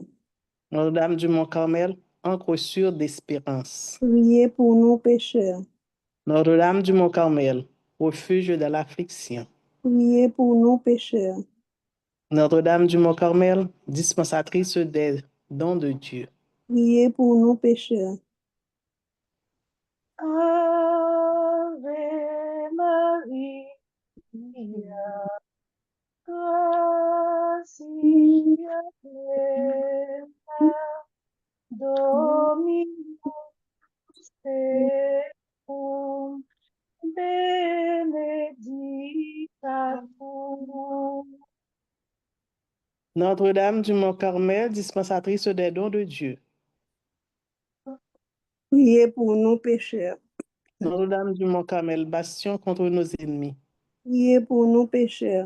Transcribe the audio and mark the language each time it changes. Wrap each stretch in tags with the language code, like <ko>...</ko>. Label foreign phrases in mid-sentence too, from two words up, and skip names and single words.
<fr>Notre-Dame du Mont-Carmel, encre sûre d'espérance. Priez pour nous pécheurs. Notre-Dame du Mont-Carmel, refuge de l'affliction. Priez pour nous pécheurs. Notre-Dame du Mont-Carmel, dispensatrice des dons de Dieu. Priez pour nous pécheurs.</fr> <la>Ave Maria, gratia plena, Dominus tecum, benedicta tu.</la> <fr>Notre-Dame du Mont-Carmel, dispensatrice des dons de Dieu. Priez pour nous pécheurs. Notre-Dame du Mont-Carmel, bastion contre nos ennemis. Priez pour nous pécheurs.</fr>